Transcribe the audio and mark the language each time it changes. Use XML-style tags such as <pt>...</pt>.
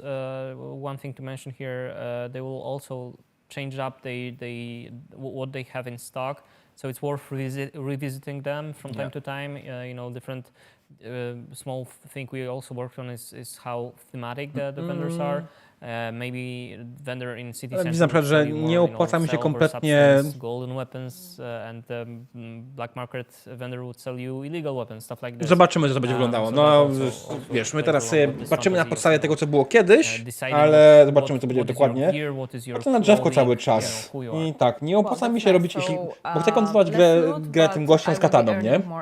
<en>One thing to mention here, they will also change up what they have in stock, so it's worth revisiting them from time to time. Different small thing we also worked on is how thematic the vendors are. Maybe vendor in city center.</en> <pl>Widzę na przykład, że nie opłaca mi się kompletnie.</pl> <en>Golden weapons and black market vendor would sell you illegal weapons, stuff like this.</en> <pl>Zobaczymy, jak to będzie wyglądało. No, wiesz, my teraz sobie patrzymy na podstawie tego, co było kiedyś, ale zobaczymy, co będzie dokładnie. Patrzę na drzewko cały czas. I tak, nie opłaca mi się robić, bo chcę kontynuować grę tym gościem z kataną, nie?</pl>